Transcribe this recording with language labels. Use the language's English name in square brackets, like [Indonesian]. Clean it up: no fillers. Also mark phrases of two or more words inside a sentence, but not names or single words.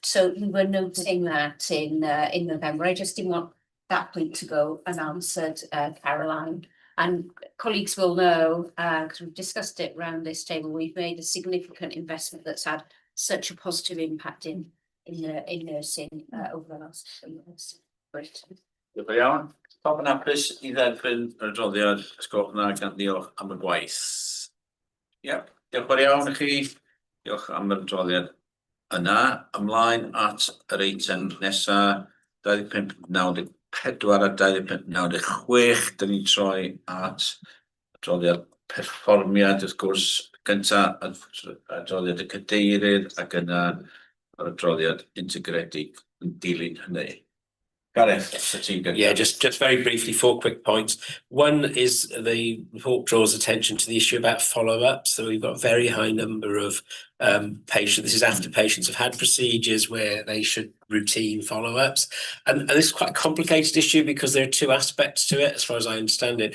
[English] So we were noting that in November. I just didn't want that point to go unanswered, Caroline. And colleagues will know, because we've discussed it around this table, we've made a significant investment that's had such a positive impact in nursing over the last few years. Great. [Welsh] Diolch yn iawn. Pawb yn hapus i dderbyn yr adroddiad, ysgolch yna gan diolch am y gwaith. Diolch yn iawn i chi. Diolch am yr adroddiad yna. Ymlaen at yr eitem nesa, 2594 a 2596. Dyn ni'n troi at adroddiad perfformiad, wrth gwrs, gynta adroddiad y cadeirydd ac yna yr adroddiad integredig yn dilyn hynny. Gareth, [English] yeah, just very briefly, 4 quick points. One is the report draws attention to the issue about follow-up. So we've got a very high number of patients. This is after patients have had procedures where they should routine follow-ups. And this is quite a complicated issue because there are 2 aspects to it, as far as I understand it.